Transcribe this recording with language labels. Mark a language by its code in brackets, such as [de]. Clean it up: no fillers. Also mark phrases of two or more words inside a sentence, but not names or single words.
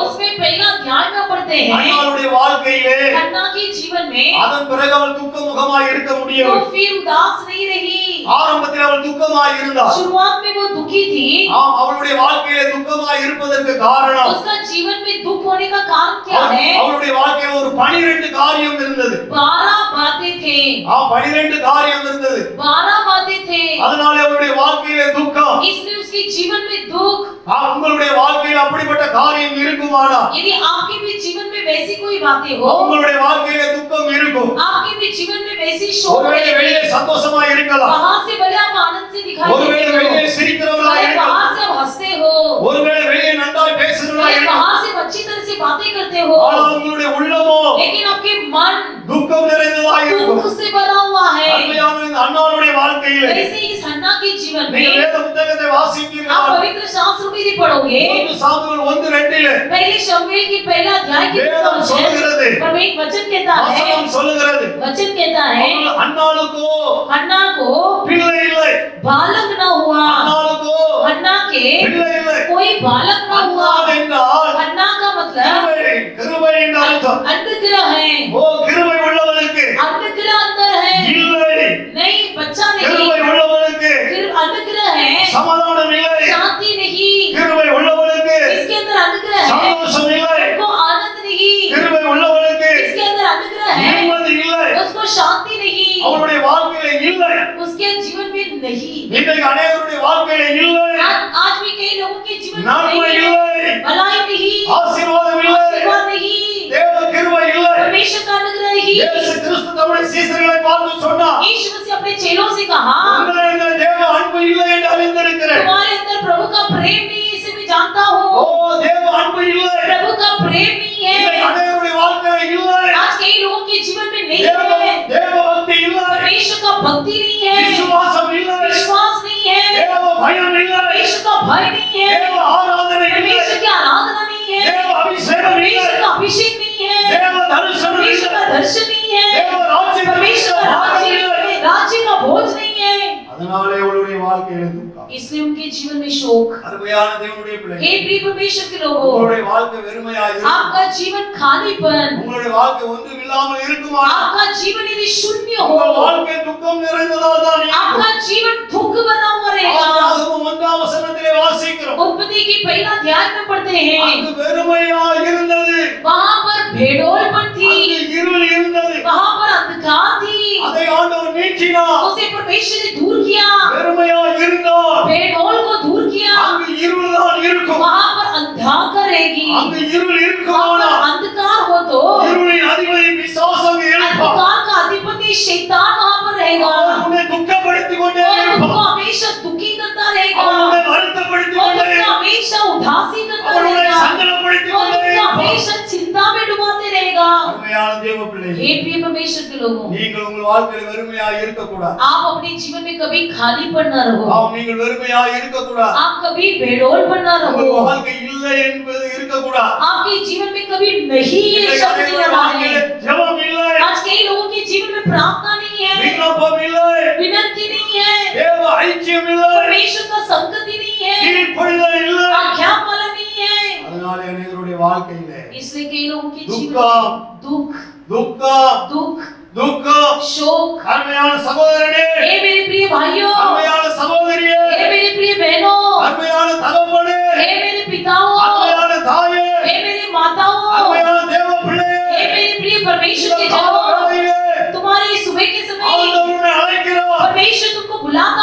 [hi] उसमें पहला अध्याय में पढ़ते हैं, [ta] அன்னாளுடைய வாழ்க்கையிலே [hi] हन्ना के जीवन में [ta] அதன் பிறகு அவள் துக்கமுகமாய் இருக்க [hi] वो [ta] முடியவில்லை. [hi] फिर उदास नहीं रही। [ta] ஆரம்பத்தில் அவள் துக்கமாய் இருந்தாள். [hi] शुरुआत में वो दुखी थी। [ta] அவளுடைய வாழ்க்கையிலே துக்கமாய் இருப்பதற்கு காரணம் [hi] उसका जीवन में दुख होने का कारण क्या है? [ta] அவளுடைய வாழ்க்கையில ஒரு 12 காரியம் இருந்தது. [hi] 12 बातें थे। [ta] 12 காரியம் இருந்தது. [hi] 12 बातें थे। [ta] அதனால அவளுடைய வாழ்க்கையிலே துக்கம். [hi] इसलिए उसके जीवन में दुख। [ta] உங்களுடைய வாழ்க்கையில அப்படிப்பட்ட காரியம் இருக்குமானா, [hi] यदि आपके भी जीवन में वैसी कोई बातें हो, [ta] உங்களுடைய வாழ்க்கையில துக்கம் இருக்கும். [hi] आपके भी जीवन में वैसी शोक [ta] ஒருவேளை வெளியே சந்தோஷமா இருக்கலாம். [hi] बाहर से बड़े आप आनंद से दिखाई [ta] ஒருவேளை [hi] देते [ta] வெளியே [hi] हो, [ta] சிரிக்கிறவர்களா இருக்கலாம். [hi] बाहर से आप हंसते हो, [ta] ஒருவேளை வெளியே நன்றாய் பேசுகிறவர்களா இருக்கலாம். [hi] बाहर से अच्छी तरह से बातें करते हो, [ta] ஆனால் உங்களுடைய உள்ளமோ [hi] लेकिन आपके मन [ta] துக்கம் நிறைந்ததா இருக்கும். [hi] दुख से भरा हुआ है। [ta] அருமையான இந்த அன்னாளுடைய வாழ்க்கையிலே [hi] वैसे इस हन्ना के जीवन [ta] நீங்க [hi] में [ta] வேத புத்தகத்தை [hi] आप [ta] வாசித்தீர்கள். [hi] पवित्र शास्त्र को यदि पढ़ोगे, [ta] 1 சாமுவேல் 1:2 [hi] पहले शमूएल की पहला अध्याय की [ta] வேதம் சொல்லுகிறது, [hi] परमेश्वर वचन कहता है, [ta] வசனம் சொல்லுகிறது, [hi] वचन कहता है, [ta] அன்னாளுக்கோ [hi] हन्ना को [ta] பிள்ளை இல்லை. [hi] बालक न हुआ। [ta] அன்னாளுக்கோ [hi] हन्ना के [ta] பிள்ளை இல்லை. [hi] कोई बालक न हुआ। [ta] அன்னாள் என்றால் [hi] हन्ना का मतलब [ta] கிருபை, கிருபை என்று அர்த்தம். [hi] अनुग्रह है। [ta] கிருபை உள்ளவனுக்கு [hi] अनुग्रह अंदर है, [ta] இல்லை. [hi] नहीं बच्चा [ta] கிருபை [hi] नहीं। [ta] உள்ளவனுக்கு [hi] अनुग्रह है, [ta] சமாதானம் இல்லை. [hi] शांति नहीं। [ta] கிருபை உள்ளவனுக்கு [hi] इसके अंदर अनुग्रह है, [ta] சந்தோஷம் இல்லை. [hi] उसको आनंद नहीं। [ta] கிருபை உள்ளவனுக்கு [hi] इसके अंदर अनुग्रह है, [ta] நிம்மதி இல்லை. [hi] उसको शांति नहीं। [ta] அவருடைய வாழ்க்கையில இல்லை. [hi] उसके जीवन में नहीं। [ta] இன்றைக்கு அநேகருடைய வாழ்க்கையில இல்லை. [hi] आज भी कई लोगों के जीवन में [ta] நன்மை [hi] नहीं, [ta] இல்லை. [hi] भलाई नहीं, [ta] ஆசீர்வாதம் இல்லை. [hi] आशीर्वाद नहीं, [ta] தேவ கிருபை இல்லை. [hi] परमेश्वर का अनुग्रह नहीं। [ta] இயேசு கிறிஸ்து தம்முடைய சீஷர்களை பார்த்து சொன்னார், [hi] यीशु मसीह अपने चेलों से कहा, [ta] உங்களிடத்தில் தேவ அன்பு இல்லை என்று அறிந்திருக்கிறேன். [hi] तुम्हारे अंदर प्रभु का प्रेम नहीं है, इसे मैं जानता ஓ हूँ। [ta] தேவ அன்பு இல்லை. [hi] प्रभु का प्रेम नहीं [ta] இன்றைக்கு [hi] है। [ta] அநேகருடைய வாழ்க்கையில இல்லை. [hi] आज कई लोगों के जीवन में नहीं [ta] தேவ [hi] है, [ta] தேவ பக்தி இல்லை. [hi] परमेश्वर का भक्ति नहीं है, [ta] விசுவாசம் இல்லை. [hi] विश्वास नहीं है, [ta] தேவ பயம் இல்லை. [hi] परमेश्वर का भय नहीं है, [ta] தேவ ஆராதனை இல்லை. [hi] परमेश्वर की आराधना नहीं है, [ta] தேவ அபிஷேகம் இல்லை. [hi] परमेश्वर का दर्शन परमेश्वर का दर्शन नहीं है, [ta] தேவ ராஜ்யத்தில் [hi] परमेश्वर का राज्य का भोज नहीं है, [ta] அதனாலே அவளுடைய வாழ்க்கையில துக்கம். [hi] इसलिए उनके जीवन में शोक। [ta] அருமையான தேவனுடைய [hi] हे [ta] பிள்ளைகளே, [hi] प्रिय परमेश्वर के लोगों, [ta] உங்களுடைய வாழ்க்கை வெறுமையா இருக்கும். [hi] आपका जीवन खालीपन, [ta] உங்களுடைய வாழ்க்கை ஒன்றும் இல்லாமல் இருக்குமா? [hi] आपका जीवन यदि शून्य [ta] உங்கள் [hi] हो, [ta] வாழ்க்கை துக்கம் நிறைந்ததா தான் இருக்கும். [hi] आपका जीवन दुख बना हुआ रहेगा। [ta] ஆதியாகமம் 1ஆம் வசனத்திலே வாசிக்கிறோம். [hi] उत्पत्ति की पहला अध्याय में पढ़ते हैं, [ta] அங்கு வெறுமையா இருந்தது, [hi] वहां पर भेड़ोलपन थी, [ta] அங்கு இருள் இருந்தது. [hi] वहां पर अंधकार थी, [ta] அதை ஆண்டவர் நீக்கினார். [hi] उसे परमेश्वर ने दूर किया, [ta] வெறுமையா இருந்தார். [hi] भेड़ोल को दूर किया, [ta] அங்கு இருள் தான் இருக்கும். [hi] वहां पर अंधकार रहेगी, [ta] அங்கு இருள் [hi] वहां [ta] இருக்குமானா [hi] पर अंधकार हो तो [ta] இருளின் அதிபதி பிசாசு இருப்பார். [hi] अंधकार का अधिपति शैतान वहां पर रहेगा, [ta] அவர் உன்னை துக்கப்படுத்திக் கொண்டே [hi] और तुमको [ta] இருப்பார். [hi] हमेशा दुखी करता रहेगा, [ta] அவர் உன்னை வருத்தப்படுத்திக் [hi] और [ta] கொண்டே [hi] तुमको [ta] இருப்பார். [hi] हमेशा उदासी करता [ta] அவர் உன்னை [hi] रहेगा, [ta] சஞ்சலப்படுத்திக் [hi] और [ta] கொண்டே [hi] तुमको [ta] இருப்பார். [hi] हमेशा चिंता में डुबाते रहेगा। [ta] அருமையான தேவ பிள்ளைகளே, [hi] हे प्रिय परमेश्वर के लोगों, [ta] நீங்கள் உங்கள் வாழ்க்கையில் வெறுமையா இருக்கக்கூடாது. [hi] आप अपने जीवन में कभी खालीपन न रहो, [ta] நீங்கள் வெறுமையா இருக்கக்கூடாது. [hi] आप कभी बेडोलपन न [ta] உங்கள் [hi] रहो, [ta] வாழ்க்கை இல்லை என்பது இருக்கக்கூடாது. [hi] आपके जीवन में कभी नहीं ये [ta] இன்றைக்கு [hi] शब्द नहीं [ta] அநேகருடைய [hi] रहा [ta] வாழ்க்கையில [hi] है। [ta] ஜெபம் இல்லை, [hi] आज कई लोगों के जीवन में प्रार्थना नहीं है, [ta] விண்ணப்பம் இல்லை, [hi] विनती नहीं है, [ta] தேவ ஐக்கியம் இல்லை, [hi] परमेश्वर का संगति नहीं है, [ta] கீழ்ப்படிதல் இல்லை. [hi] आज्ञा पालन नहीं है। [ta] அதனால அநேகருடைய வாழ்க்கையில [hi] इसलिए कई लोगों के जीवन दुखा, में दुख [ta] துக்கம் [hi] दुख [ta] துக்கம். [hi] शोक। [ta] அருமையான சகோதரனே, [hi] हे मेरे प्रिय भाइयों, [ta] அருமையான சகோதரியே, [hi] हे मेरे प्रिय बहनों, [ta] அருமையான தகப்பனே, [hi] हे मेरे पिताओं, [ta] அருமையான தாயே, [hi] हे मेरे माताओं, [ta] அருமையான தேவ பிள்ளையே, [hi] हे मेरे प्रिय परमेश्वर के [ta] இந்த [hi] जनों, [ta] வேளையிலே [hi] तुम्हारे सुबह के समय [ta] ஆண்டவர் உன்னை அழைக்கிறார். [hi] परमेश्वर तुमको बुलाता